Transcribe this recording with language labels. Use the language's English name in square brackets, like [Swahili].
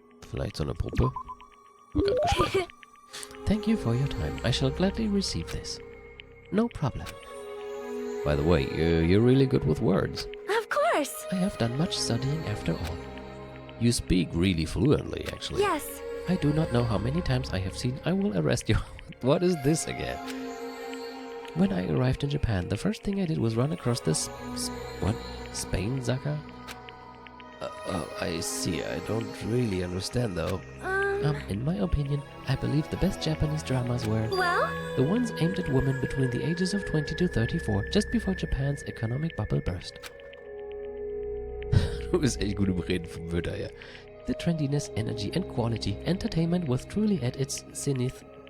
[German] Vielleicht so eine Puppe? War gerade gespeichert. [English] Thank you for your time. I shall gladly receive this. No problem. By the way, you're really good with words. Of course. I have done much studying after all. You speak really fluently, actually. Yes. I do not know how many times I have seen I will arrest you. What is this again? When I arrived in Japan, the first thing I did was run across this... what? Spain Zaka? Oh, I see. I don't really understand, though. In my opinion, I believe the best Japanese dramas were Well, the ones aimed at women between the ages of 20 to 34, just before Japan's economic bubble burst. [German] Du bist echt gut im Reden vom Wörter, ja. [English] The trendiness, energy and quality, entertainment was truly at its zenith?